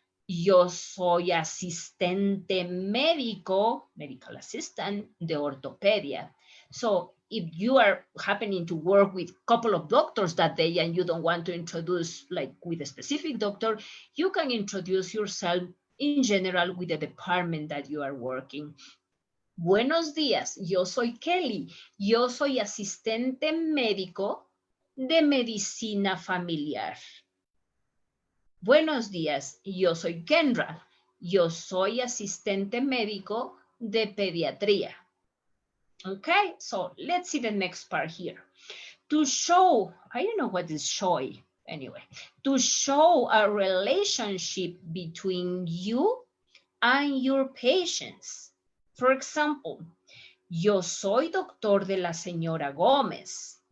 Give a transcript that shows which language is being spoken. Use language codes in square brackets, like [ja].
[es] Yo soy asistente médico, [en] medical assistant, [es] de ortopedia. [en] So if you are happening to work with a couple of doctors that day and you don't want to introduce like with a specific doctor, you can introduce yourself in general with the department that you are working. [es] Buenos días, yo soy Kelly. Yo soy asistente médico de medicina familiar. Buenos días, yo soy Kendra. Yo soy asistente médico de pediatría. [en] Okay, so let's see the next part here. To show, I don't know what is show, anyway. To show a relationship between you and your patients. For example, [es] yo soy doctor de la señora Gómez.